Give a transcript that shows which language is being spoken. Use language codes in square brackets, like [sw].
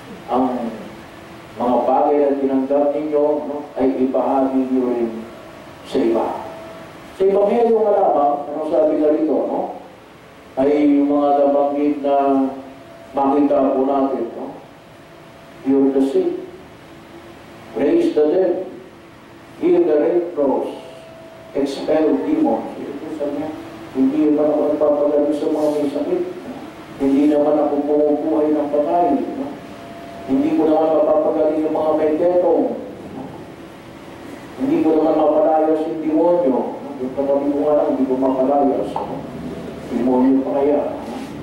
[tl] Ang mga bagay na tinanggap ninyo, no, ay ibahagi nyo rin sa iba. Sa Ebanghelyo nga lamang, ano sabi na rito, no? Ay yung mga nabanggit na makita po natin, no? [en] Cure the sick, raise the dead, heal the leprous, expel demons. [tl] Ito sabi niya, hindi naman ako nagpapagaling sa mga may sakit. Hindi naman ako bumubuhay ng patay. No? Hindi ko naman mapapagaling yung mga may detong. No? Hindi ko naman mapalayas yung demonyo. No? Yung katabi ko nga lang, hindi ko mapalayas. No? Demonyo pa kaya. No?